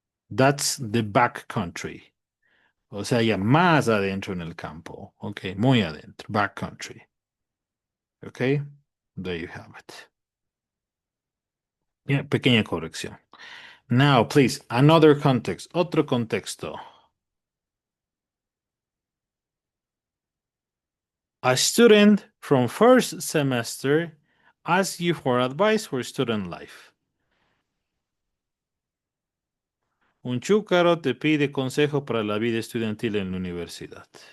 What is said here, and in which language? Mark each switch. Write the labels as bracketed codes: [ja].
[en] That's the back country. [es] O sea, ya más adentro en el campo. [en] Ok, [es] muy adentro. [en] Back country. Ok, there you have it. [es] Yeah, pequeña corrección. [en] Now, please, another context. [es] Otro contexto. [en] A student from first semester asks you for advice for student life. [es] Un chúcaro te pide consejo para la vida estudiantil en la universidad.